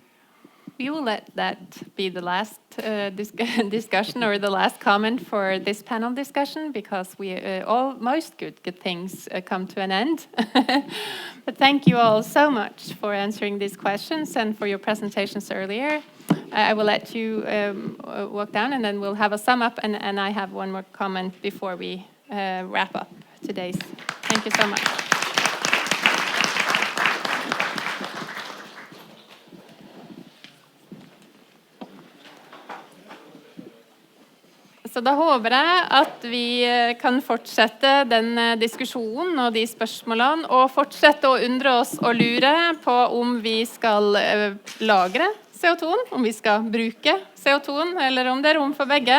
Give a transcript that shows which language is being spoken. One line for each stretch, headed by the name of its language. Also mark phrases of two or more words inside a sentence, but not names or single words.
English: We will let that be the last discussion or the last comment for this panel discussion, because most good things come to an end. But thank you all so much for answering these questions and for your presentations earlier. I will let you walk down, and then we'll have a sum up, and I have one more comment before we wrap up today's. Thank you so much.
Norwegian: Så da håper jeg at vi kan fortsette den diskusjonen og de spørsmålene, og fortsette å undre oss og lure på om vi skal lagre CO2-en, om vi skal bruke CO2-en, eller om det er rom for begge.